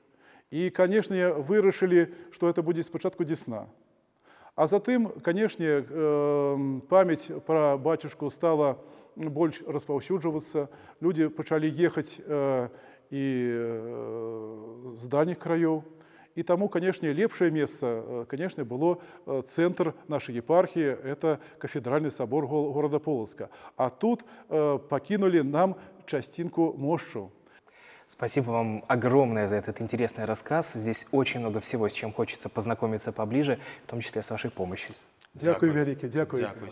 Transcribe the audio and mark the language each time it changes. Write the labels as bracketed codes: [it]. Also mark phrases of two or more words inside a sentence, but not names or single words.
[be] І, канешне, вырашылі, што гэта будзе спачатку Дзесна. А затым, канешне, памяць пра бацюшку стала больш распаўсюджвацца. Людзі пачалі ехаць і з дальніх краёў. [ru] И тому, конечно, лепшее место, конечно, было центр нашей епархии, это кафедральный собор города Полоцка. [uk] А тут покинули нам частинку мощу. [ru] Спасибо вам огромное за этот интересный рассказ. Здесь очень много всего, с чем хочется познакомиться поближе, в том числе с вашей помощью. [uk] Дякую велике, дякую. Дякую.